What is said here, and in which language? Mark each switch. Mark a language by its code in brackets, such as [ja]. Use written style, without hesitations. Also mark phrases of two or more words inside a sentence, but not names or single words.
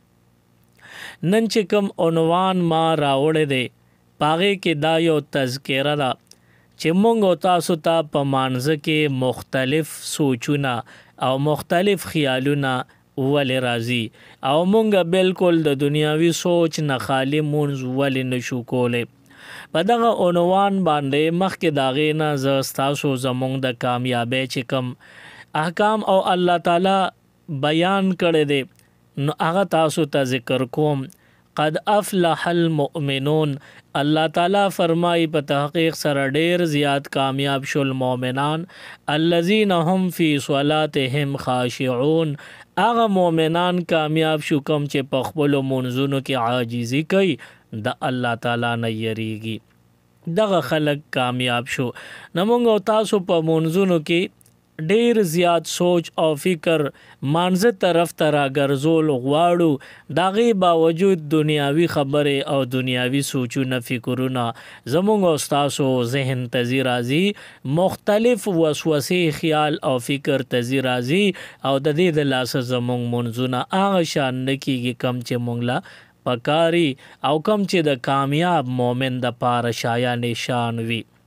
[ps] نن چې کوم عنوان ما راوړی دی پاغې کې دا یو تذکره ده چې مونږ او تاسو ته په مانځه کې مختلف سوچونه او مختلف خیالونه ولې راځي او مونږ بالکل د دنیاوي سوچ نه خالی مونځ ولې نشو کولی. په دغه عنوان باندې مخکې د هغې نه زه ستاسو زمونږ د کامیابۍ چې کوم احکام او الله تعالی بیان کړی دی نو هغه تاسو ته ذکر کوم. [ar] قد افلح المؤمنون، [ps] الله تعالی فرمای په تحقیق سره ډیر زیات کامیاب شول مؤمنان، [ar] الذین هم فی صلاتهم خاشعون، [ps] هغه مؤمنان کامیاب شو کوم چې په خپلو منځونو کې عاجزي کوي، د الله تعالی نه یریږي، دغه خلک کامیاب شو. نو موږ او تاسو په منځونو کې ډیر زیات سوچ او فکر مانځه طرف ته راګرځول غواړو، د هغې باوجود دنیاوي خبرې او دنیاوي سوچونه فکرونه زموږ او ستاسو ذهن ته ځي راځي، مختلف وسوسې خیال او فکر ته ځي راځي او د دې د لاسه زموږ منځونه هغه شان نه کېږي کم چې موږ له پکاري او کم چې د کامیاب مؤمن د پاره شایان شان وي.